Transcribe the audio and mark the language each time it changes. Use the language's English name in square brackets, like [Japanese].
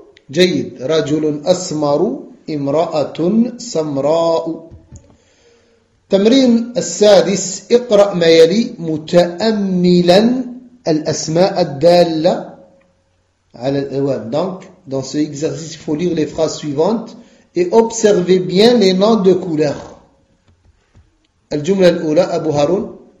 [Arabic] جيد، رجل أسمر، امرأة سمراء. تمرين السادس، اقرأ ما يلي متأملا الأسماء الدالة على الألوان. [French] Donc dans ce exercice il faut lire les phrases suivantes et observer bien les noms de couleurs. [Arabic] الجملة الأولى، أبو هارون.